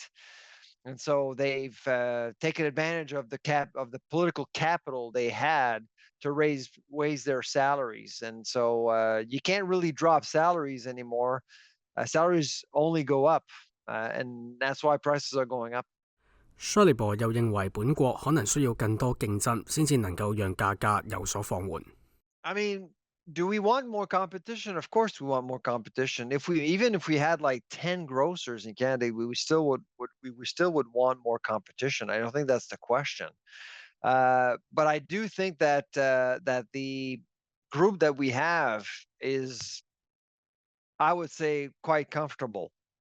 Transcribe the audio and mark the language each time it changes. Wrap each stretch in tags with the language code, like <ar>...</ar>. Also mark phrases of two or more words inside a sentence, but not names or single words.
<en>And so they've taken advantage of the political capital they had to raise their salaries. And so you can't really drop salaries anymore. Salaries only go up, and that's why prices are going up.</en> <yue>Fairchild 又認為本國可能需要更多競爭，先至能夠讓價格有所放緩。</yue> <en>I mean, do we want more competition? Of course, we want more competition. Even if we had like 10 grocers in Canada, we still would want more competition. I don't think that's the question. But I do think that that the group that we have is, I would say, quite comfortable.</en>